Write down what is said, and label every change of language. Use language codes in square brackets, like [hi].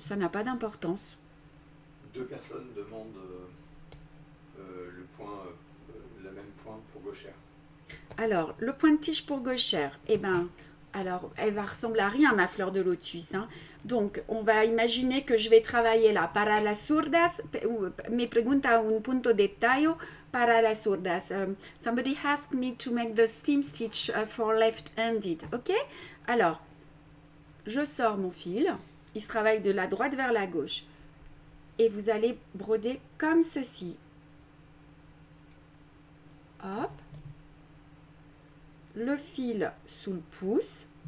[fr] Ça n'a pas d'importance. Deux personnes demandent le même point pour gauchère. Alors, le point de tige pour gauchère, eh ben, alors, elle va ressembler à rien, ma fleur de lotus, hein. Donc, on va imaginer que je vais travailler là. [es] Para las zurdas, me pregunta un punto de tallo para las zurdas. [en] Somebody asked me to make the seam stitch for left-handed. [fr] OK? Alors, je sors mon fil. Il se travaille de la droite vers la gauche. Et vous allez broder comme ceci. Hop. Le fil sous le pouce.